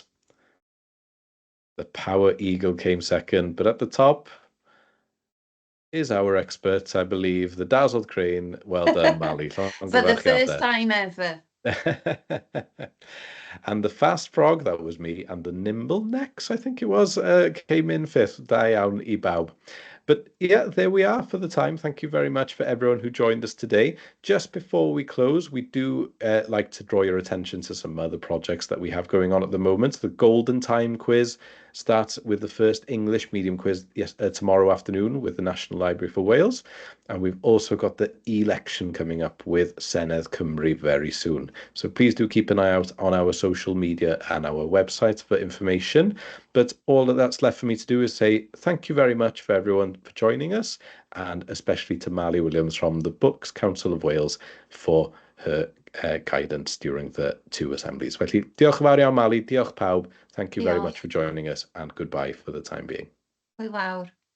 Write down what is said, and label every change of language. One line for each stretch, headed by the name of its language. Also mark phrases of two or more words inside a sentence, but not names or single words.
English: The power eagle came 2nd, but at the top is our expert, I believe, the dazzled crane. Well done, Mali. For the first time ever. And the fast frog, that was me, and the nimble necks, I think it was, came in 5th.
Welsh: Da iawn I bawb.
English: But yeah, there we are for the time. Thank you very much for everyone who joined us today. Just before we close, we do like to draw your attention to some other projects that we have going on at the moment. The Golden Time quiz starts with the first English medium quiz tomorrow afternoon with the National Library for Wales. And we've also got the election coming up with Senedd Cymru very soon. So please do keep an eye out on our social media and our website for information. But all that's left for me to do is say thank you very much for everyone for joining us, and especially to Mali Williams from the Books Council of Wales for her guidance during the 2 assemblies.
Welsh: Felly, diolch yn fawr iawn, Mali. Diolch pawb.
English: Thank you very much for joining us, and goodbye for the time being.
Welsh: Hwyl fawr.